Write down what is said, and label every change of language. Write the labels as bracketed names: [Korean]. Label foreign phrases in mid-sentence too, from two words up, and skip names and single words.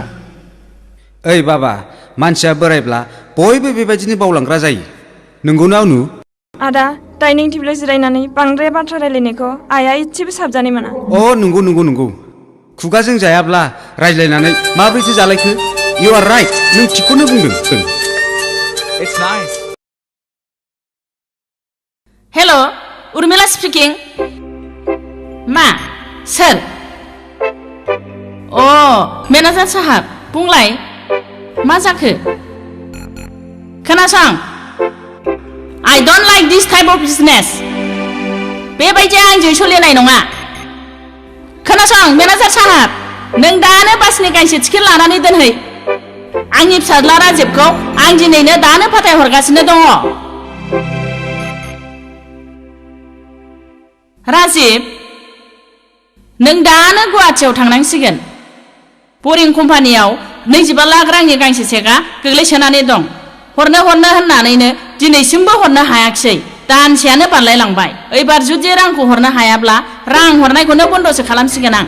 [Bodo] ओइ बाबा मानसिया बोरायब्ला बयबो बेबायदिनो बावलांग्रा जायो नंगौना अनु आदा डाइनिं टेबोलाव जिरायनानै बांद्राय बाथ्रा रायलायनायखौ आइया एसेबो साबजानाय मोना अ नंगौ खुगाजों जायाब्ला रायज्लायनानै माबोरैथो जालायखो [English] You are right [Bodo] नों थिखौनो बुंदों [English] It's nice. hello Urmila speaking [Bodo] मा सोर अ मेनेजार साहाब बुंलाय मा जाखो खोनासं [English] I don't like this type of business [Bodo] बेबायदि आंजों सोलिनाय नङा खोनासं मेनेजार साहाब नों दानो बासनि गांसे टिकेट लानानै दोनहै आंनि फिसाज्ला राजिबखौ आं दिनैनो दानो फाथायहरगासिनो दङ राजिब नों दानो गुवाहाटियाव थांनांसिगोन बरिं कम्पानियाव 25 लाख रांनि गांसे चेकआ गोग्लैसोनानै दं हरनो होननानैनो दिनैसिमबो हरनो हायाखिसै दानसेयानो बारलायलांबाय एबार जुदि रांखौ हरनो हायाब्ला रां हरनायखौनो बन्दसो खालामसिगोन आं